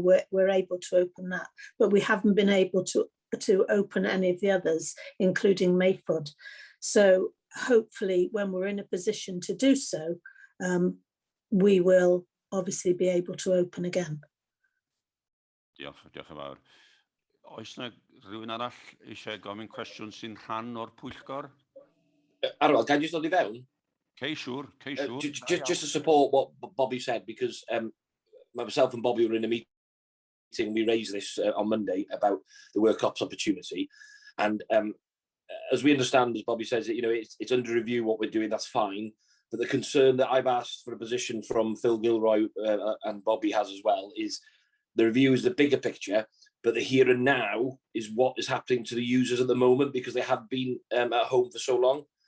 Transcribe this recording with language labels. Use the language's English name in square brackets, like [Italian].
[English] We're able to open that, but we haven't been able to open any of the others, including MAVOD. So hopefully when we're in a position to do so, we will obviously be able to open again. [Welsh] Diolch yn fawr. Oes yna rhywun arall eisiau gofyn cwestiwn sy'n rhan o'r pwyllgor? [English] Arwel, can I just [Welsh] nod i fewn? Cei siŵr. [English] Just to support what Bobby said, because myself and Bobby were in a meeting, we raised this on Monday about the work ops opportunity, and as we understand, as Bobby says, you know, it's under review what we're doing, that's fine, but the concern that I've asked for a position from Phil Gilroy and Bobby has as well is the review is the bigger picture, but the here and now is what is happening to the users at the moment, because they have been at home for so long.